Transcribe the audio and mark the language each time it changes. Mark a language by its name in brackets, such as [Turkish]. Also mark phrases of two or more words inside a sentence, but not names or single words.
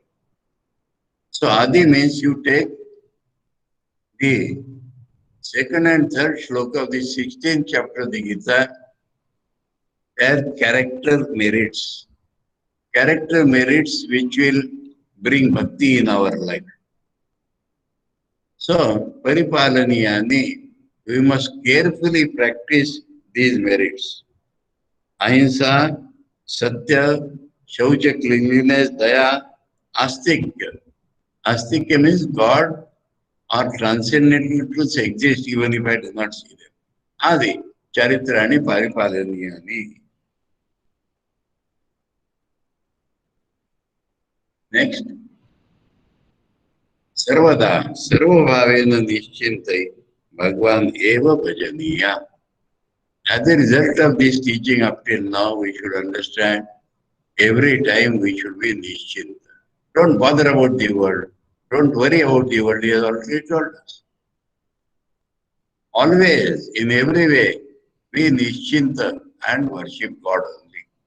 [English] So Adi means you take the second and third shloka of the 16th chapter of the Gita as character merits. Character merits which will bring bhakti in our life. So, paripalaniyani, we must carefully practice these merits. [Sanskrit] Ahimsa, satya, shaucha, cleanliness, daya, astikya. [English] Astikya means God or transcendental truths exist even if I do not see them. [Sanskrit] Adi, charitrani paripalaniyani. [English] Next. [Sanskrit] Sarvada, sarvabhavena nischintai, Bhagwan eva bhajaniya. [English] As a result of this teaching up till now, we should understand every time we should be nischinta. Don't bother about the world. Don't worry about the world. He has already told us. Always, in every way, be nischinta and worship God only.